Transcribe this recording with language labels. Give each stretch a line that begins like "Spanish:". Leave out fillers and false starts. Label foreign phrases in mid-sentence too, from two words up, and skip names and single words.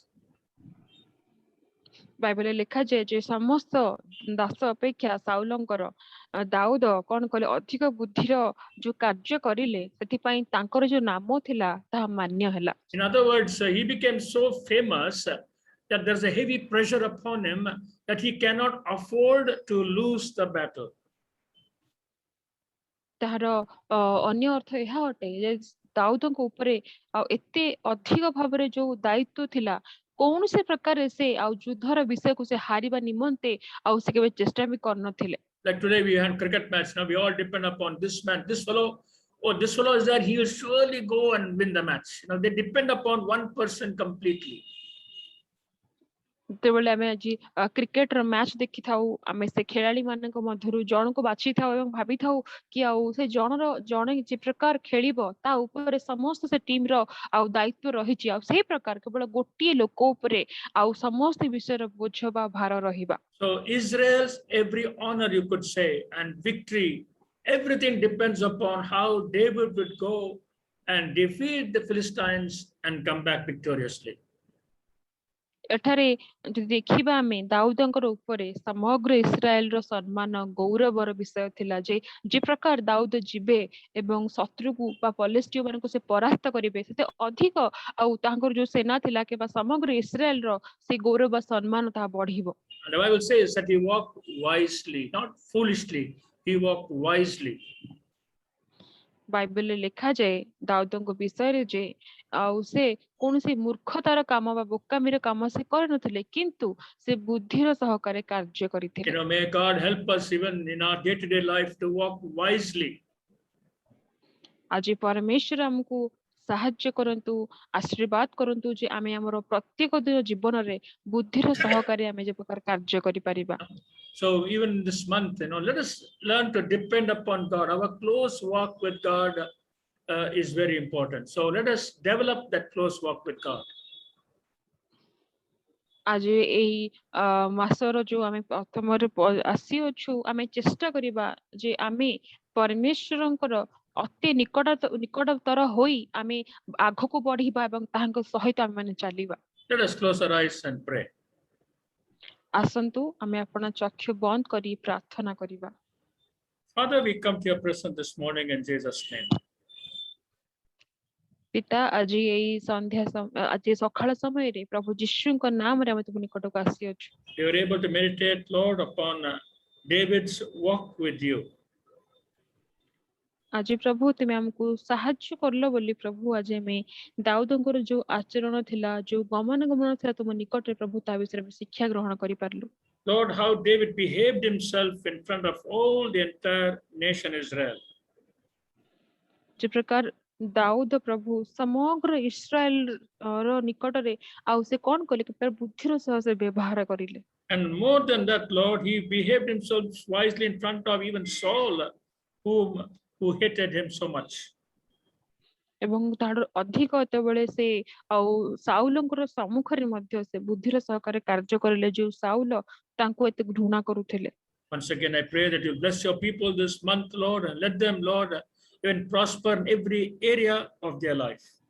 Odia: ବାଇବେଲରେ ଲେଖାଯାଏ ଯେ ସମସ୍ତ ଦାସ ଅପେକ୍ଷା ସାଉଲଙ୍କର ଦାଉଦ କଣ କଲେ, ଅଧିକ ବୁଦ୍ଧିର ଯୋଉ କାର୍ଯ୍ୟ କରିଲେ, ସେଥିପାଇଁ ତାଙ୍କର ଯୋଉ ନାମ ଥିଲା ତାହା ମାନ୍ୟ ହେଲା।
English: In other words, he became so famous that there's a heavy pressure upon him that he cannot afford to lose the battle.
Odia: ତାହାର ଅନ୍ୟ ଅର୍ଥ ଏହା ଅଟେ ଯେ ଦାଉଦଙ୍କ ଉପରେ ଆଉ ଏତେ ଅଧିକ ଭାବରେ ଯୋଉ ଦାୟିତ୍ୱ ଥିଲା, କୌଣସି ପ୍ରକାରରେ ସେ ଆଉ ଯୁଦ୍ଧର ବିଷୟକୁ ସେ ହାରିବା ନିମନ୍ତେ ଆଉ ସେ କେବେ ଚେଷ୍ଟା ବି କରିନଥିଲେ।
English: Like today we had cricket match. Now we all depend upon this man, this fellow. Oh, this fellow is there. He will surely go and win the match. They depend upon one person completely.
Odia: ଯେତେବେଳେ ଆମେ ଆଜି କ୍ରିକେଟର ମ୍ୟାଚ ଦେଖିଥାଉ, ଆମେ ସେ ଖେଳାଳି ମାନଙ୍କ ମଧ୍ୟରୁ ଜଣକୁ ବାଛିଥାଉ ଏବଂ ଭାବିଥାଉ କି ଆଉ ସେ ଜଣେ ଯେ ପ୍ରକାର ଖେଳିବ ତା ଉପରେ ସମସ୍ତ ସେ ଟିମର ଆଉ ଦାୟିତ୍ୱ ରହିଛି, ଆଉ ସେଇ ପ୍ରକାର କେବଳ ଗୋଟିଏ ଲୋକ ଉପରେ ଆଉ ସମସ୍ତ ବିଷୟର ବୋଝ ବା ଭାର ରହିବା।
English: So Israel's every honor, you could say, and victory, everything depends upon how David would go and defeat the Philistines and come back victoriously.
Odia: ଏଠାରେ ଯଦି ଦେଖିବା ଆମେ ଦାଉଦଙ୍କର ଉପରେ ସମଗ୍ର ଇସ୍ରାଏଲର ସମ୍ମାନ ଗୌରବର ବିଷୟ ଥିଲା ଯେ ପ୍ରକାର ଦାଉଦ ଯିବେ ଏବଂ ଶତ୍ରୁକୁ ବା ପଲିଷ୍ଟିୟ ମାନଙ୍କୁ ସେ ପରାସ୍ତ କରିବେ, ସେତେ ଅଧିକ ଆଉ ତାଙ୍କର ଯୋଉ ସେନା ଥିଲା କିମ୍ବା ସମଗ୍ର ଇସ୍ରାଏଲର ସେ ଗୌରବ ବା ସମ୍ମାନ ତାହା ବଢିବ।
English: And the Bible says that he walked wisely, not foolishly. He walked wisely.
Odia: ବାଇବେଲରେ ଲେଖାଯାଏ ଦାଉଦଙ୍କ ବିଷୟରେ ଯେ ଆଉ ସେ କୌଣସି ମୂର୍ଖତାର କାମ ବା ବୋକାମିର କାମ ସେ କରିନଥିଲେ, କିନ୍ତୁ ସେ ବୁଦ୍ଧିର ସହକାରେ କାର୍ଯ୍ୟ କରିଥିଲେ।
English: May God help us even in our day-to-day life to walk wisely.
Odia: ଆଜି ପରମେଶ୍ୱର ଆମକୁ ସାହାଯ୍ୟ କରନ୍ତୁ, ଆଶୀର୍ବାଦ କରନ୍ତୁ ଯେ ଆମେ ଆମର ପ୍ରତ୍ୟେକ ଦିନ ଜୀବନରେ ବୁଦ୍ଧିର ସହକାରେ ଆମେ ଯେ ପ୍ରକାର କାର୍ଯ୍ୟ କରିପାରିବା।
English: So even this month, let us learn to depend upon God. Our close walk with God is very important. So let us develop that close walk with God.
Odia: ଆଜି ଏଇ ମାସର ଯୋଉ ଆମେ ପ୍ରଥମରେ ଆସିଅଛୁ, ଆମେ ଚେଷ୍ଟା କରିବା ଯେ ଆମେ ପରମେଶ୍ୱରଙ୍କର ଅତି ନିକଟତର ହୋଇ ଆମେ ଆଗକୁ ବଢିବା ଏବଂ ତାହାଙ୍କ ସହିତ ଆମେ ମାନେ ଚାଲିବା।
English: Let us close our eyes and pray.
Odia: ଆସନ୍ତୁ ଆମେ ଆପଣ ଚକ୍ଷୁ ବନ୍ଦ କରି ପ୍ରାର୍ଥନା କରିବା।
English: Father, we come to your presence this morning in Jesus' name.
Odia: ପିତା ଆଜି ଏଇ ଆଜି ସକାଳ ସମୟରେ ପ୍ରଭୁ ଯୀଶୁଙ୍କ ନାମରେ ଆମେ ତୁମ ନିକଟକୁ ଆସିଅଛୁ।
English: We were able to meditate, Lord, upon David's walk with you.
Odia: ଆଜି ପ୍ରଭୁ ତୁମେ ଆମକୁ ସାହାଯ୍ୟ କଲ ବୋଲି ପ୍ରଭୁ ଆଜି ଆମେ ଦାଉଦଙ୍କର ଯୋଉ ଆଚରଣ ଥିଲା, ଯୋଉ ଗମନାଗମନ ଥିଲା ତୁମ ନିକଟରେ ପ୍ରଭୁ ତା ବିଷୟରେ ଆମେ ଶିକ୍ଷା ଗ୍ରହଣ କରିପାରିଲୁ।
English: Lord, how David behaved himself in front of all the entire nation Israel.
Odia: ଯେ ପ୍ରକାର ଦାଉଦ ପ୍ରଭୁ ସମଗ୍ର ଇସ୍ରାଏଲ ର ନିକଟରେ ଆଉ ସେ କଣ କଲେ କି ବୁଦ୍ଧିର ସହ ସେ ବ୍ୟବହାର କରିଲେ।
English: And more than that, Lord, he behaved himself wisely in front of even Saul, who hated him so much.
Odia: ଏବଂ ତାହାର ଅଧିକ ଯେତେବେଳେ ସେ ଆଉ ସାଉଲଙ୍କର ସମ୍ମୁଖରେ ମଧ୍ୟ ସେ ବୁଦ୍ଧିର ସହକାରେ କାର୍ଯ୍ୟ କରିଲେ, ଯୋଉ ସାଉଲ ତାଙ୍କୁ ଏତେ ଘୃଣା କରୁଥିଲେ।
English: Once again, I pray that you bless your people this month, Lord, and let them, Lord, even prosper in every area of their life.